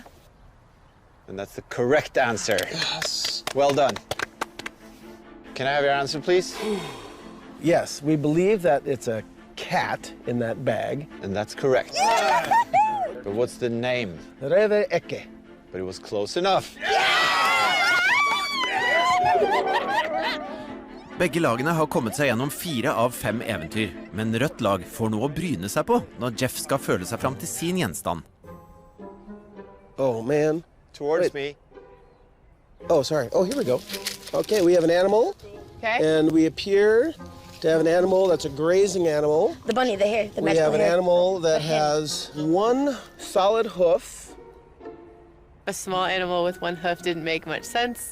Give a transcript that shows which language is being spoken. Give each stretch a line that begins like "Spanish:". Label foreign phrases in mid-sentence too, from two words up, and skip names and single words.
English: And that's the correct answer. Yes. Well done. Can I have your answer, please? Yes, we believe that it's a cat in that bag. And that's correct. But what's the name? Reve Eke. But it was close enough.
Norwegian: Begge lagene har kommet seg gjennom 4 av 5 eventyr, men rødt lag får noe å bryne seg på når Jeff skal føle seg fram til sin gjenstand.
English: Oh, man. Towards me. Oh, sorry. Oh, here we go. Okay, we have an animal. Okay. And we appear to have an animal that's a grazing animal. The bunny, the hare, the We magical have an hare. animal that has one solid hoof. A small animal with one hoof didn't make much sense,